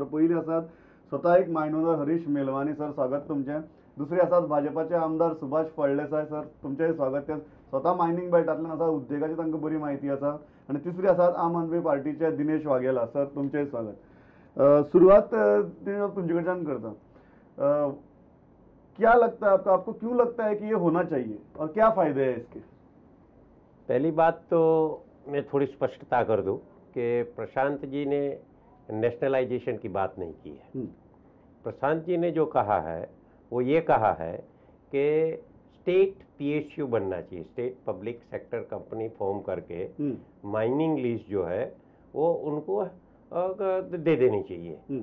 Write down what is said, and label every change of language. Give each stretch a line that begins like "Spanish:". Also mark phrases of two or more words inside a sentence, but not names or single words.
Konkani: पयलीं आसात स्वता एक मायनोरर हरीश मेलवानी सर, स्वागत तुमचें. दुसरे आसात भाजपाचे आमदार सुभाष फळदेसाय सर, तुमचेंय स्वागत. ते स्वता मायनिंग बेल्टांतल्यान आसा, उद्देगाची तांकां बरी म्हायती आसा. आनी तिसरे आसात आम आदमी पार्टीचे दिनेश वाघेला सर, तुमचेंय स्वागत. सुरुवात तुमचे कडच्यान करता.
Hindi: क्या लगता है आपको क्यों लगता है कि ये होना चाहिए और क्या फायदे हैं इसके? पहली बात तो मैं थोड़ी स्पष्टता कर दूं कि प्रशांत जी ने नेशनलाइजेशन की बात नहीं की है। प्रशांत जी ने जो कहा है वो ये कहा है कि
English: state PSU
Hindi: बनना चाहिए,
English: state public sector company form
Hindi: करके
English: mining lease
Hindi: जो है वो उनको दे देनी चाहिए।